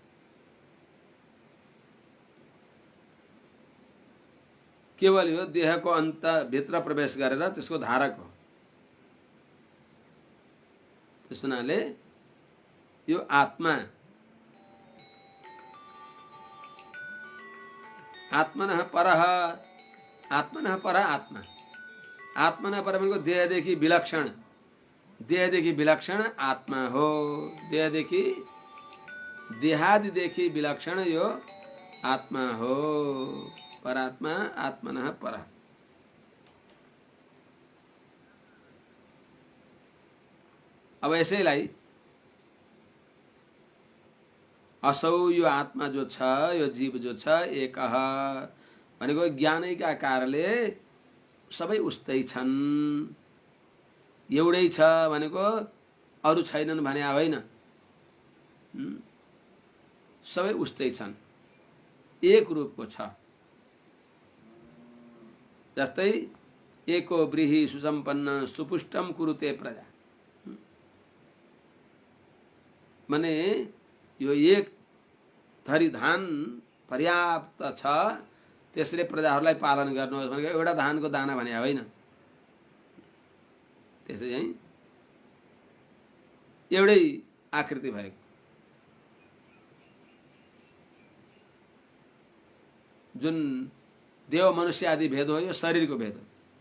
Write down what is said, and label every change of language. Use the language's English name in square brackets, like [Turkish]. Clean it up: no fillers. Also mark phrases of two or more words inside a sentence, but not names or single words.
[Nepali] केवल यो देहको अन्त भित्र प्रवेश गरेर त्यसको धारक हो। त्यस हुनाले यो आत्मा [Sanskrit] आत्मनः परः, आत्मनः पर आत्मा, आत्मनः पर [Nepali] भनेको देहदेखि विलक्षण, देहदेखि विलक्षण आत्मा हो। देहदेखि देहादिदेखि विलक्षण यो आत्मा हो। [Sanskrit] परात्मा आत्मनः परः। [Nepali] अब यसैलाई असौ यो आत्मा जो छ, यो जीव जो छ, एकः भनेको ज्ञानैका कारणले सबै उस्तै छन्। एउटै छ भनेको अरू छैनन् भने होइन, सबै उस्तै छन्, एक रूपको छ। [Sanskrit] जस्तै एको व्रीहि सुसम्पन्न सुपुष्टम कुरुते प्रजा, [Nepali] माने यो एक थरी धान पर्याप्त छ, त्यसले प्रजाहरूलाई पालन गर्नुहोस् भनेको एउटा धानको दाना भने होइन। त्यसै चाहिँ एउटै आकृति भएको, जुन देव मनुष्य आदि भेद हो यो शरीरको भेद हो।